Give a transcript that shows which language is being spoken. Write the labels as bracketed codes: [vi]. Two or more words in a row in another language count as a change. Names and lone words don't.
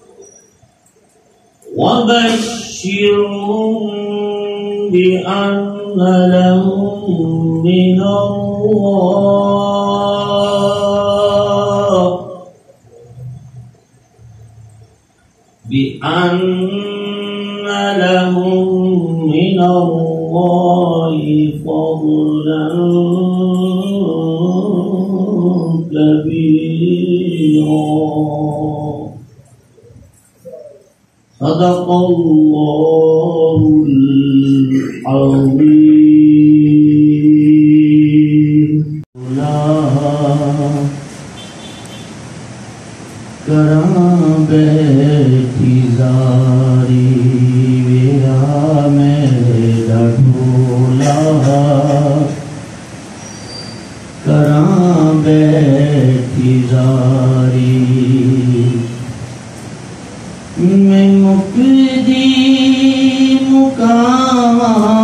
[ar] وبشرهم بأن لهم من الله بأن لهم من الله فضلا كبيرا. صدق الله العظيم. [pa] کراں بیٹھی زاری ویرا میرا ڈھولا. کراں بیٹھی زاری میں مکدی مقاما.